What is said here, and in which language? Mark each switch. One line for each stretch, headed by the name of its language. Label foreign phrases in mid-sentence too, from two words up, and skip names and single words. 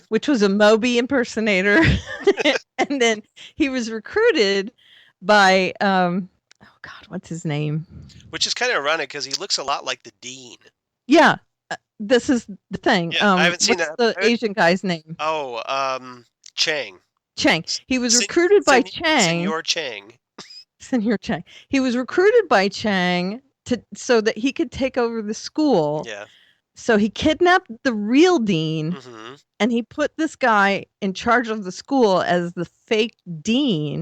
English: Which was a Moby impersonator. And then he was recruited by, oh God, what's his name? Which is kind of ironic because he looks a lot like the Dean. Yeah. This is the thing. Yeah, I haven't seen what's the Asian guy's name? Oh, Chang. Chang. He was recruited by Chang. Senor Chang. He was recruited by Chang so that he could take over the school. Yeah. So he kidnapped the real dean, and he put this guy in charge of the school as the fake dean,